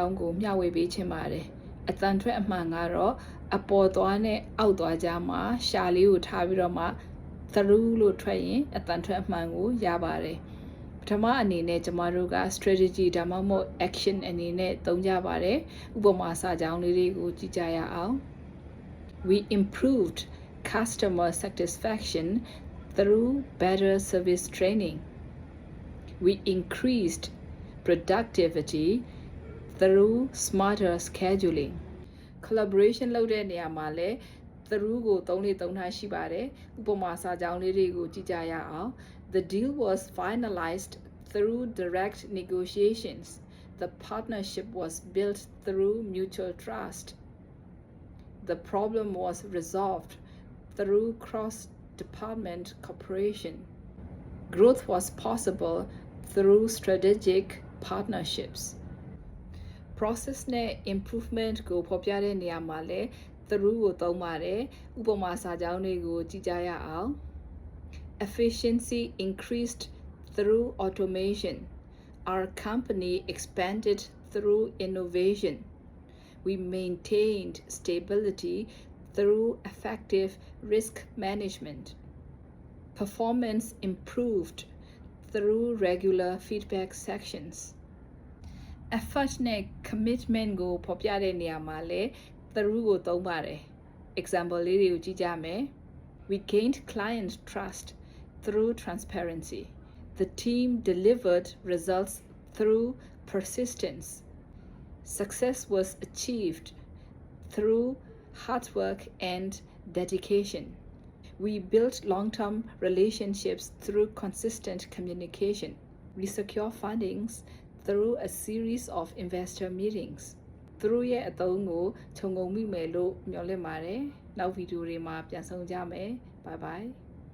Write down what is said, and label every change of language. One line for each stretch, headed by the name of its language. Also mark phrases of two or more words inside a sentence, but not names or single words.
Burmese: င်းကိုမျှဝေပေးချင်ပါတယ်အတန်ထွက်အမှန်ကတော့အပေါ်သွားနဲ့အောက်သွားကြားမှာရှာလေးကိုထားပြီးတော့မှ through လို့ထွက်ရင်အတန်ထွက်အမှန်ကိုရပါတယ်ပထမအနေနဲ့ကျမတို့က strategy ဒါမှမဟုတ် action အနေနဲ့သုံးကြပါတယ်ဥပမာစာကြောင်းလေးတွေကိုကြည့်ကြရအောင်
English: We improved customer satisfaction through better service training. We increased productivity through smarter scheduling.
Burmese: Collaboration လုပ်တဲ့နေရာမှာလည်း through ကိုသုံးထားရှိပါတယ်ဥပမာစာကြောင်းလေးတွေကိုကြည့်ကြရအောင်
English: The deal was finalized through direct negotiations. The partnership was built through mutual trust. The problem was resolved through cross-department cooperation. Growth was possible through strategic partnerships.
Burmese: Process နဲ့ improvement ကိုဖော်ပြတဲ့နေရာမှာလည်း through ကိုသုံးပါတယ်ဥပမာစာကြောင်းတွေကိုကြည့်ကြရအောင်
English: Efficiency increased through automation. Our company expanded through innovation. We maintained stability through effective risk management. Performance improved through regular feedback sections.
Burmese: Effort နဲ့ commitment ကိုဖော်ပြတဲ့နေရာမှာလည်း through ကိုသုံးပါတယ် example လေးတွေကိုကြည့်ကြမယ်
English: We gained client trust through transparency. The team delivered results through persistence. Success was achieved through hard work and dedication. We built long-term relationships through consistent communication. We secure fundings through a series of investor meetings.
Burmese: Through ရဲ့အသုံးကိုခြုံငုံမိမယ်လို့မျှော်လင့်ပါတယ်နောက်ဗီဒီယိုတွေမှာပြန်ဆောင်ကြမယ်
English: Bye bye